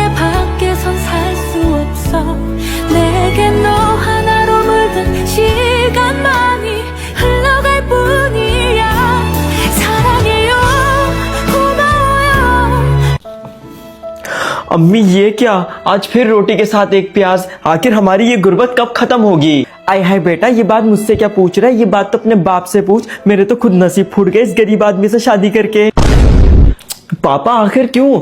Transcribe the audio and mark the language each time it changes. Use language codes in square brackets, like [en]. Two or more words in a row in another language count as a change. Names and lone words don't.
[ko] 밖에선 살 수 없어 내게 너 하나로 물든 시간만이 흘러갈 뿐이야 사랑해요 고마워요। [hi] अम्मी ये क्या, आज फिर रोटी के साथ एक प्याज। आखिर हमारी ये गुर्बत कब खत्म होगी? आय हाय बेटा, ये बात मुझसे क्या पूछ रहा है? ये बात तो अपने बाप से पूछ। मेरे तो खुद नसीब फूट गए इस गरीब आदमी से शादी करके। पापा, आखिर क्यों?